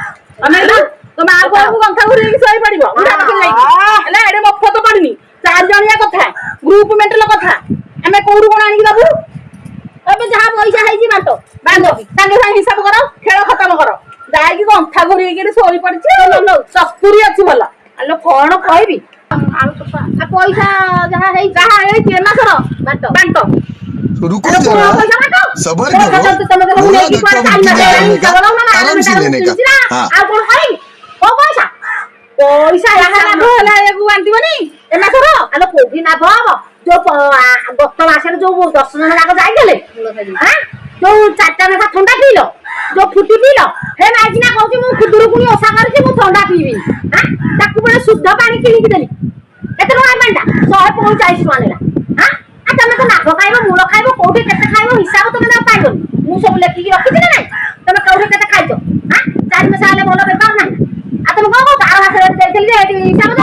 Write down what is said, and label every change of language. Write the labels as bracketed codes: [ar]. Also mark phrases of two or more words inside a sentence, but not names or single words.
[or] ଆମେ ତ ମା କୁ ଗନ୍ଥା କରି ହେଇକି ଶୋଇ ପଡିବ ଉଠା ପାଖରେ ଯାଇକି ହେଲା ଏଡେ ମଫତ ପଡିନି 4 ଜଣିଆ କଥା ଗ୍ରୁପ ମେଣ୍ଟଲ କଥା ଆମେ କୋଉଠୁ କଣ ଆଣିକି ଦବୁ ଏବେ ଯାହା ପଇସା ହେଇଛି ବାଣ୍ଟ ବାଣ୍ଟ ସାଙ୍ଗେ ସାଙ୍ଗେ ହିସାବ କର ଖେଳ ଖତମ କର ଯାଇକି ଗନ୍ଥା ଘୋରି ହେଇକି ଶୋଇ ପଡିଛି ସସ୍ତୁରି ଅଛି ଭଲ ଆଲୋ କଣ କହିବି ପଇସା ଯାହା ହେଇଛି ଏ ମାସର ବାଣ୍ଟ ବାଣ୍ଟ [hi] रुको जरा सबर करो बोला धक्का मुक्की नहीं करने का आराम से लेने का हाँ [or] ଆଉ କଣ କହିବି କୋଉ ପଇସା ପଇସା ଯାହା ଲାଭ ହେଲା ଏକୁ ବାଣ୍ଟିବନି ଏ ମାସର ଆଲୋ କୋଉଠି ଲାଭ ହବ ଯୋଉ ଗତ ମାସରେ ଯୋଉ 10 ଜଣ ଯାକ ଯାଇଥିଲେ ଯୋଉ 4ଟା ଲେଖା ଥଣ୍ଡା ପିଇଲ ଯୋଉ ଫୁଟି ପିଇଲ ହେ ମାଇକିନା କହୁଛି ମୁଁ ଖୁଦୁରୁକୁଣି ଓଷା କରିଛି ମୁଁ ଥଣ୍ଡା ପିଇବିନି ତାକୁ ପୁଣି ଶୁଦ୍ଧ ପାଣି କିଣିକି ଦେଲି କେତେ ଟଙ୍କା ପାଣିଟା 145 ଟଙ୍କା ନେଲା ତମେ ତ ଲାଭ ଖାଇବ ମୂଳ ଖାଇବ କୋଉଠି କେତେ ଖାଇବ ହିସାବ ତମେ ତାକୁ ପାଇବନି ମୁଁ ସବୁ ଲେଖିକି ରଖିଛି ନା ନାଇଁ ତମେ କୋଉଠି କେତେ ଖାଇଛ 4 ମାସ ହେଲେ ଭଲ ବେପାର ନାହିଁ ଆଉ ତମେ କଣ 12 ମାସରେ ଦେଇଥିଲି ଯେ ଏଠି ହିସାବ